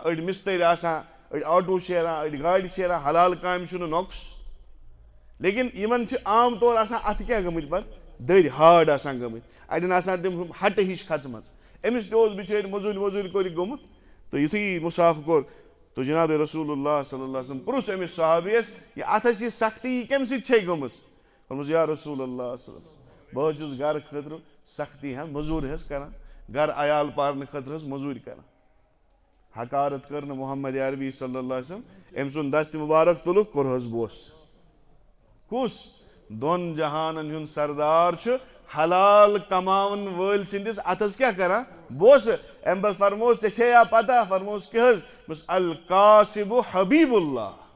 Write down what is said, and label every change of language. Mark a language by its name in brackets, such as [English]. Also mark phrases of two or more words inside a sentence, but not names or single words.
[Kashmiri] أڑۍ مِستٕرۍ آسان أڑۍ آٹوٗ شیران أڑۍ گاڑِ شیران حلال کامہِ چھُنہٕ نۄقُس لیکن یِمن چھِ عام طور آسان اتھٕ کیٛاہ گٔمٕتۍ پتہٕ دٔرۍ ہاڈ آسان گٔمٕتۍ اڑٮ۪ن آسان تِم ہٹہٕ ہِش کھژمٕژ أمِس تہِ اوس بِچٲرۍ موٚزوٗرۍ کوٚرُکھ گوٚمُت تہٕ یُتھُے مُسافہٕ کوٚر تہٕ جناب رسول اللہ [Arabic] صلی اللہ علیہ وسلم [Kashmiri] پرُژھ أمِس صحابیَس یہِ اتھس یہِ سختی یہِ کمہِ سۭتۍ چھے گٔمٕژ دوٚپمَس [Arabic] یا رسول اللہ صلی اللہ علیہ وسلم [Kashmiri] بہٕ حظ چھُس گرٕ خٲطرٕ سختی حظ موٚزوٗرۍ حظ کران گرٕ عیال پالنہٕ خٲطرٕ حظ موٚزوٗرۍ کران حکارت کٔر نہٕ محمد عربی [Arabic] صلی اللہ علیہ وسلم [Kashmiri] أمۍ سُنٛد دستہِ مُبارک تُلُکھ کوٚرہس بوس کُس دۄن جہانن ہُنٛد سردار چھُ حلال کماون وٲلۍ سٕنٛدِس اتھس کیٛاہ کران بوسہٕ امہِ پتہٕ فرمووُس ژےٚ چھے یا پتہ فرمووُس کیٛاہ حظ دوٚپُس [Arabic] القاسِبُ حبیٖب اللہ